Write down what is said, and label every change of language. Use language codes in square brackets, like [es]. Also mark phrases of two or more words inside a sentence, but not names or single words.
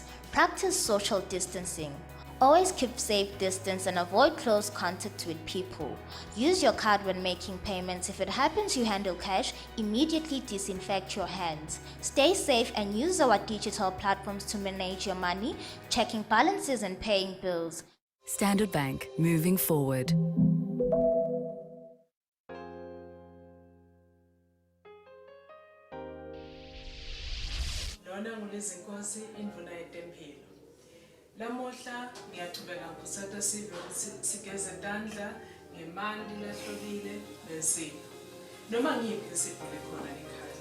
[en] Practice social distancing. Always keep safe distance and avoid close contact with people. Use your card when making payments. If it happens you handle cash, immediately disinfect your hands. Stay safe and use our digital platforms to manage your money, checking balances and paying bills. Standard Bank, moving forward. [ss] Lamuhla ngiyaqhubeka ngosata sigeze tandla ngemanti lahlobile nesipho noma ngiyiphi isipho lekhona ekhaya.